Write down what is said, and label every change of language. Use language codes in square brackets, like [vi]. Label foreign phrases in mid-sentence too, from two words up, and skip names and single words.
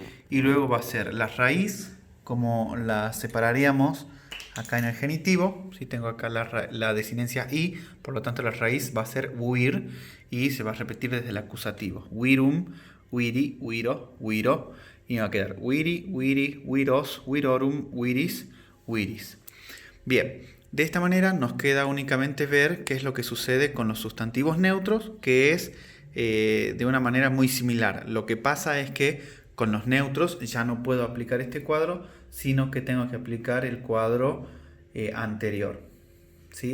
[es] Y luego va a ser la raíz, como la separaríamos acá en el genitivo, ¿sí? Tengo acá la desinencia i, por lo tanto la raíz va a ser wir y se va a repetir desde el acusativo. [la] Wirum, wiri, wiro, wiro, [es] y va a quedar [la] wiri, wiri, wiros, wirorum, wiris, wiris. [es] Bien, de esta manera nos queda únicamente ver qué es lo que sucede con los sustantivos neutros, que es de una manera muy similar. Lo que pasa es que con los neutros ya no puedo aplicar este cuadro, sino que tengo que aplicar el cuadro anterior, ¿sí?